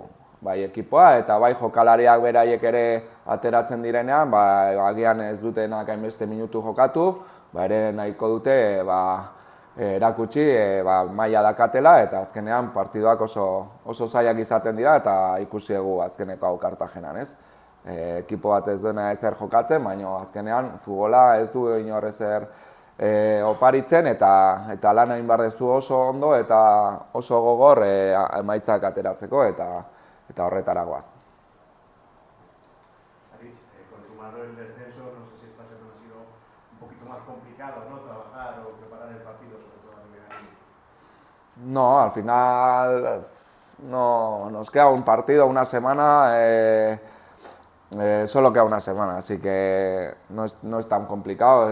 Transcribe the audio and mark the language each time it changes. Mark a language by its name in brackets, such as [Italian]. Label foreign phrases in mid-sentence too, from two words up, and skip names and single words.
[Basque] Bai ekipoa eta bai jokalariak beraiek ere ateratzen direnean, agian ez dutenak hainbeste minutu jokatu, ere nahiko dute erakutsi maila dakatela eta azkenean partiduak oso zailak izaten dira eta ikusi dugu azkeneko hau Kartagenan, ez. Ekipo bat ez duena ezer jokatzen, baina azkenean futbola ez du inor ezer oparitzen eta lan egin behar duzu oso ondo eta oso gogor emaitzak ateratzeko eta horretara goaz. [Spanish] Consumado el descenso, no sé si esta semana ha sido un poquito más complicado, ¿no? Trabajar o preparar el partido, sobre todo a nivel anímico. No, al final no nos queda un partido, una semana Solo queda una semana, así que no es tan complicado.